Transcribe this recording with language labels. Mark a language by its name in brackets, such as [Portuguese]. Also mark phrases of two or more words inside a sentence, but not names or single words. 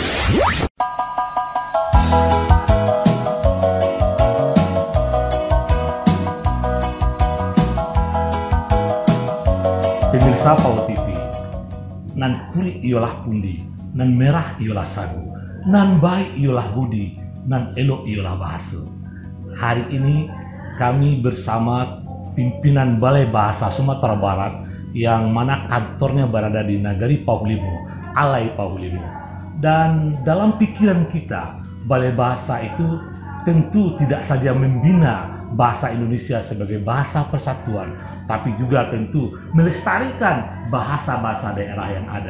[Minangkabau] Pemirsa Pau TV, nan kulit ialah pundi, nan merah ialah sagu, nan baik ialah budi, nan elok ialah bahasa. [Indonesian] Hari ini kami bersama pimpinan Balai Bahasa Sumatera Barat yang mana kantornya berada di Nagari Pauhlimo, Alai Pauhlimo. Dan dalam pikiran kita, Balai Bahasa itu tentu tidak saja membina bahasa Indonesia sebagai bahasa persatuan, tapi juga tentu melestarikan bahasa-bahasa daerah yang ada.